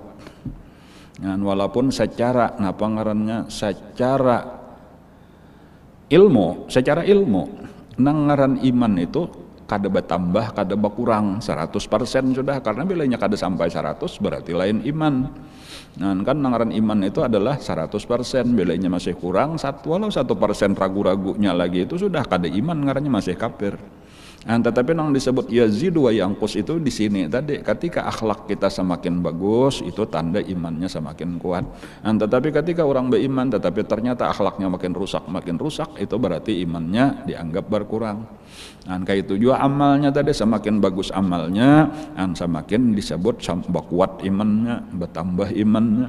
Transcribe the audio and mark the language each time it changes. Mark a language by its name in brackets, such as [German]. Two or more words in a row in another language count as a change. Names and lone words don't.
[Banjar] Dan walaupun secara napa ngarannya secara ilmu nang ngaran iman itu kada bertambah kada berkurang 100% sudah, karena bilanya kada sampai 100 berarti lain iman. Nah kan ngaran iman itu adalah 100%, bilanya masih kurang walau 1% ragu-ragunya lagi itu sudah kada iman, ngarannya masih kafir. [Indonesian] Nah, tetapi yang disebut [Arabic] yazidu wa yanqus [Indonesian] itu di sini tadi ketika akhlak kita semakin bagus itu tanda imannya semakin kuat. Nah, tetapi ketika orang beriman tetapi ternyata akhlaknya makin rusak itu berarti imannya dianggap berkurang. Nah, kayak itu juga amalnya tadi semakin bagus amalnya, semakin disebut kuat imannya, bertambah imannya.